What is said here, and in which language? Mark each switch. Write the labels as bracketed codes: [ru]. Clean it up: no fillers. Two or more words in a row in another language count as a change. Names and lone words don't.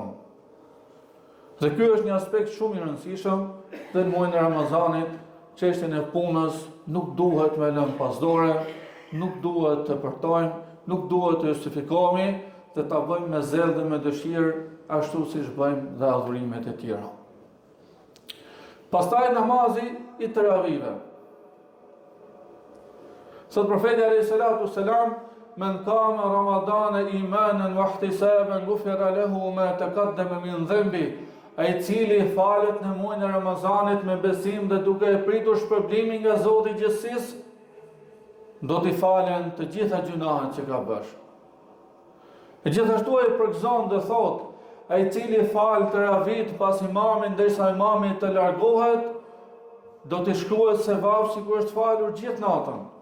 [sq] Dhe ky është një aspekt shumë i rëndësishëm dhe në muajin e Ramazanit, çështjen e punës nuk duhet me lënë pas dore, nuk duhet të përtojmë, nuk duhet të justifikohemi dhe ta bëjmë me zell dhe me dëshirë ashtu siç bëjmë dhe adhurimet e tjera. Pastaj namazi i teravive. Sot profeti [ar] عليه الصلاة والسلام من قام رمضان إيمانا واحتسابا غفر له ما تقدم من ذنبه. [sq] Ai cili falet në muajin e Ramazanit me besim dhe duke e pritur shpërblimin nga Zoti i gjithësisë, do t'i falen të gjitha gjunahet që ka bërë. E gjithashtu ai përgëzon dhe thot, ai cili fal teravit pas imamit ndërsa imami të largohet, do t'i shkruhet sevap sikur është falur gjithë natën.